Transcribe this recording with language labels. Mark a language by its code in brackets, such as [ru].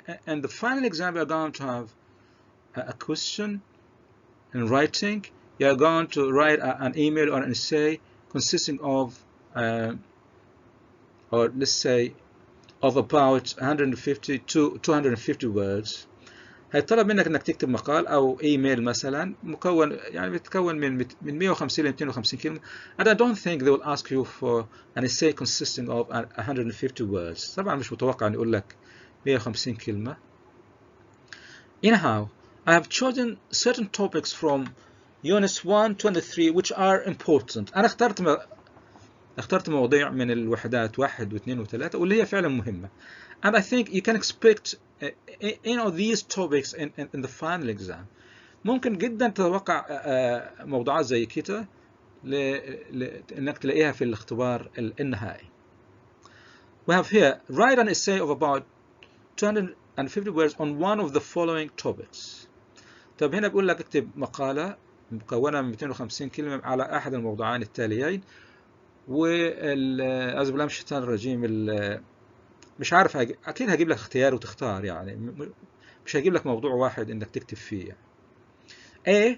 [en] And the final exam, you're going to have a question in writing. You're going to write an email or an essay consisting of, or let's say, of about 150 to 250 words. [ar] هيطلب منك انك تكتب مقال او ايميل مثلا مكون، يعني بيتكون من 150 ل 250 كلمه. [en] and I don't think they will ask you for an essay consisting of 150 words. [ar] طبعا مش متوقع ان يقول لك 150 كلمه. [en] Anyhow, I have chosen certain topics from units 1 to 3 which are important. [ar] انا اخترت مواضيع من الوحدات 1 و2 و3 واللي هي فعلا مهمه. [en] And I think you can expect these topics in the final exam. [ar] ممكن جدا تتوقع موضوعات زي كده انك تلاقيها في الاختبار النهائي. [en] We have here write an essay of about 250 words on one of the following topics. [ar] طب هنا بيقول لك اكتب مقالة مكونة من 250 كلمة على أحد الموضوعين التاليين. أعوذ بالله من الشيطان الرجيم، مش عارف أكيد هجيب لك اختيار وتختار، يعني مش هجيب لك موضوع واحد إنك تكتب فيه يعني.